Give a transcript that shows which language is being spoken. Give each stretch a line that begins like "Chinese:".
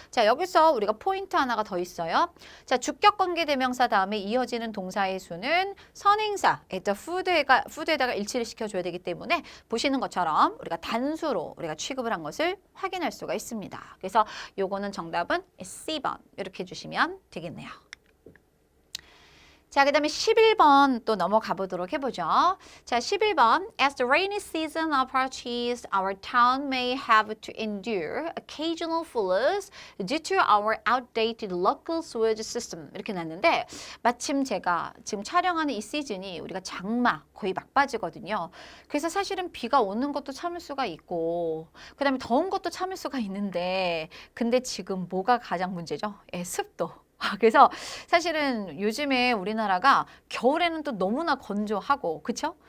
Korean: 자, 여기서 우리가 포인트 하나가 더 있어요. 자, 주격관계대명사 다음에 이어지는 동사의 수는 선행사, the food에다가 일치를 시켜줘야 되기 때문에 보시는 것처럼 우리가 단수로 우리가 취급을 한 것을 확인할 수가 있습니다. 그래서 요거는 정답은 C번 이렇게 해주시면 되겠네요. 자, 그 다음에 11번 또 넘어가 보도록 해보죠. 자, 11번.
English: As the rainy season approaches, our town may have to endure occasional floods due to our outdated local sewage system.
Korean: 이렇게 났는데 마침 제가 지금 촬영하는 이 시즌이 우리가 장마 거의 막바지거든요. 그래서 사실은 비가 오는 것도 참을 수가 있고 그 다음에 더운 것도 참을 수가 있는데 근데 지금 뭐가 가장 문제죠? 습도. 그래서 사실은 요즘에 우리나라가 겨울에는 또 너무나 건조하고 그쵸?